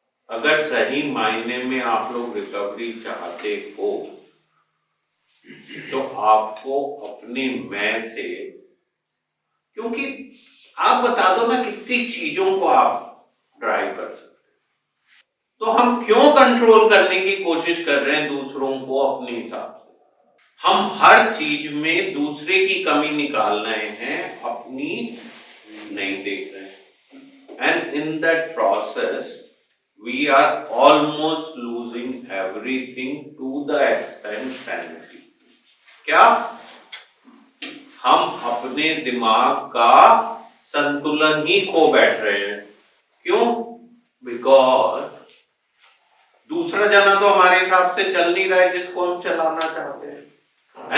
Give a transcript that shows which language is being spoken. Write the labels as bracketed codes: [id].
[hi] अगर सही मायने में आप लोग रिकवरी चाहते हो, तो आपको अपने मैं से, क्योंकि आप बता दो ना कितनी चीजों को आप ड्राइव कर सकते, तो हम क्यों कंट्रोल करने की कोशिश कर रहे हैं दूसरों को अपने हिसाब से? हम हर चीज में दूसरे की कमी निकाल रहे हैं, अपनी नहीं देख रहे हैं। [en] And in that process we are almost losing everything to the extent sanity। [hi] क्या हम अपने दिमाग का संतुलन ही खो बैठ रहे हैं? क्यों? बिकॉज दूसरा जना तो हमारे हिसाब से चल नहीं रहा है जिसको हम चलाना चाहते हैं।